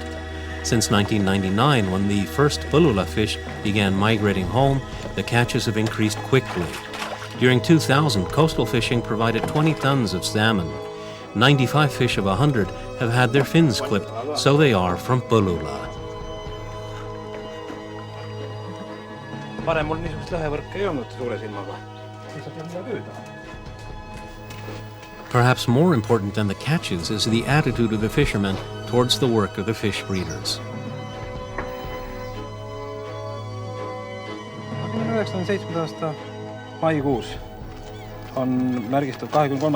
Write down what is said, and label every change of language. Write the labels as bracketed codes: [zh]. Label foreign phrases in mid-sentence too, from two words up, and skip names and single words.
[en] Since 1999, when the first Põllula fish began migrating home, the catches have increased quickly. During 2000, coastal fishing provided 20 tons of salmon. 95 fish of 100 have had their fins clipped, so they are from Põllula. [et] Varem mul niisugust lõhevõrke ei olnud suure silmaga. Lihtsalt ei midagi püüda. [en] Perhaps more important than the catches is the attitude of the fishermen towards the work of the fish breeders. [et] 1907. aasta maikuus on märgistatud, 23.